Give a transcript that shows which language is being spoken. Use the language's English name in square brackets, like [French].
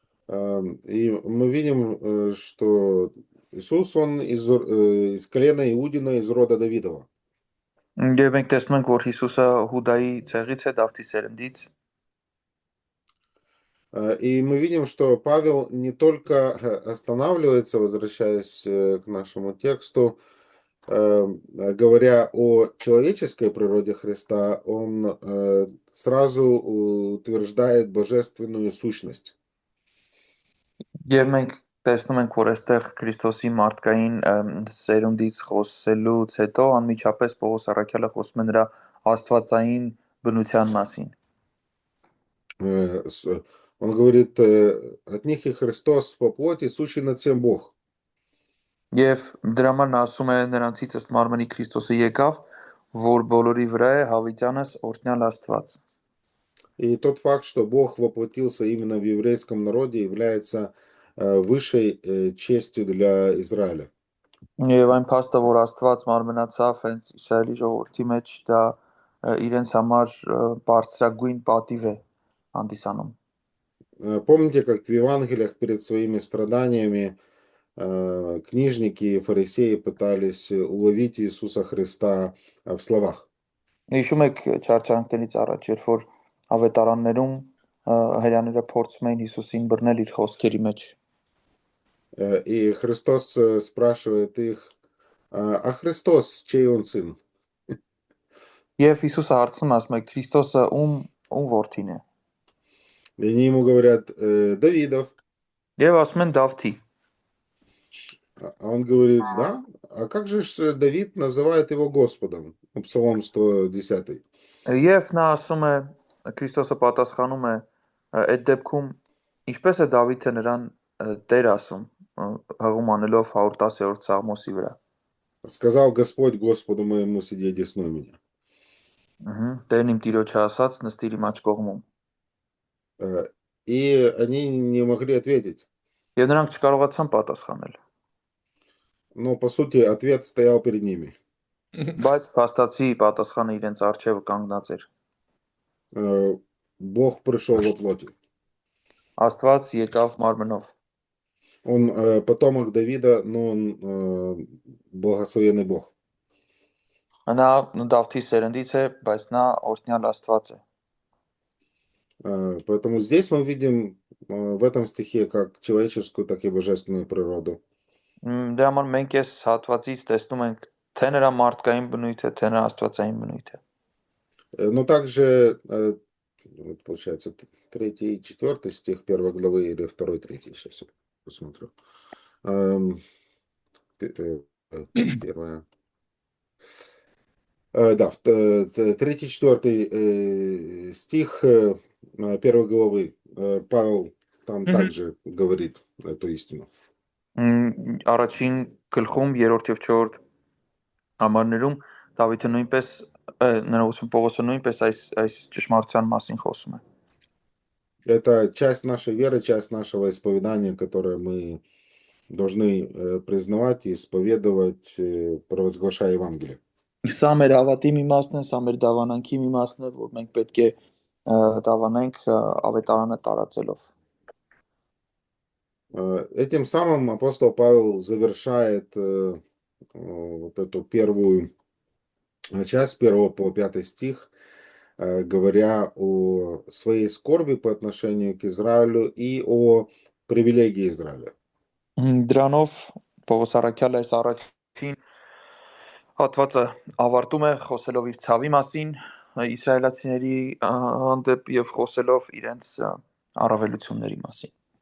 [Russian] И мы видим, что Иисус, он из колена Иудина, из рода Давидова. [Armenian] Եվ մենք տեսնում ենք, որ Հիսուսը Հուդայի ցեղից է, Դավթի սերնդից։ [Russian] И мы видим, что Павел не только останавливается, возвращаясь к нашему тексту, говоря о человеческой природе Христа, он сразу утверждает божественную сущность. [Armenian] Եվ մենք տեսնում ենք, որ այստեղ Քրիստոսի մարդկային սերունդից խոսելուց հետո անմիջապես Պողոս առաքյալը խոսում է նրա աստվածային բնության մասին։ [Russian] Он говорит, от них и Христос по плоти, сущий над всем Бог. [Armenian] Եվ դրա համար նա ասում է նրանցից ըստ մարմնի Քրիստոսը եկավ, որ բոլորի վրա է հավիտյանս օրհնյալ Աստված։ [Russian] И тот факт, что Бог воплотился именно в еврейском народе, является высшей честью для Израиля. [Armenian] Եվ այն փաստը, որ Աստված մարմնացավ հենց Իսրայելի ժողովրդի մեջ, դա իրենց համար բարձրագույն պատիվ է հանդիսանում։ [Russian] Помните, как в Евангелиях перед своими страданиями книжники и фарисеи пытались уловить Иисуса Христа в словах. [Armenian] Հիշում եք չարչարանքներից առաջ, երբ որ ավետարաններում հրեաները փորձում էին Հիսուսին բռնել իր խոսքերի մեջ։ [Russian] И Христос спрашивает их, а Христос, чей он сын? [Armenian] Եվ Հիսուսը հարցնում է, ասում է. Քրիստոսը ում որդին է։ [Russian] И они ему говорят, Давидов. [Armenian] Եվ ասում են Դավթի։ [Russian] А он говорит, да? А как же ж Давид называет его Господом? Псалом 110. [Armenian] Եվ նա ասում է, Քրիստոսը պատասխանում է, այդ дебքում ինչպես է Դավիթը նրան Տեր ասում, հղում անելով 110-րդ Սաղմոսի վրա։ [Russian] Сказал Господь Господу моему, сиди одесную меня. [Armenian] Տերն իմ տիրոջը ասաց, նստիր իմ աջ կողմում։ [Russian] И они не могли ответить. [Armenian] Եվ նրանք չկարողացան պատասխանել։ [Russian] Но по сути ответ стоял перед ними. [Armenian] Բայց փաստացի պատասխանը իրենց առջևը кանգնած էր։ [Russian] Бог пришел во плоти. [Armenian] Աստված եկավ մարմնով։ [Russian] Он потомок Давида, но он благословенный Бог. [Armenian] Նա Դավթի սերնդից է, բայց նա օրհնյալ Աստված է։ [Russian] Поэтому здесь мы видим в этом стихе как человеческую, так и божественную природу. [Armenian] Դրա համար մենք այս հատվածից տեսնում ենք թե նրա մարդկային բնույթը, թե նրա աստվածային бнույթը։ [Russian] Но также, получается, 3 и 4 стих 1 главы или 2, 3, сейчас я посмотрю. Первое. Да, 3-4 стих 1 главы. Павел там также говорит эту истину. [Armenian] Առաջին գլխում 3-րդ եւ 4-րդ համարներում Դավիթը նույնպես նրա ուսում Պողոսը նույնպես այս ճշմարտության մասին խոսում է։ [Russian] Это часть нашей веры, часть нашего исповедания, которое мы должны признавать и исповедовать, провозглашая Евангелие. [Armenian] Սա մեր հավատի մի մասն է, սա մեր դավանանքի մի մասն է, որ մենք պետք է դավանենք ավետարանը տարածելով։ [Russian] Этим самым апостол Павел завершает вот эту первую часть, 1 по 5 стих, говоря о своей скорби по отношению к Израилю и о привилегии Израиля. [Armenian] Դրանով Պողոս առաքյալը այս առաջին հատվածը ավարտում է խոսելով իր ցավի մասին իսրայելացիների հանդեպ եւ խոսելով իրենց առավելությունների մասին։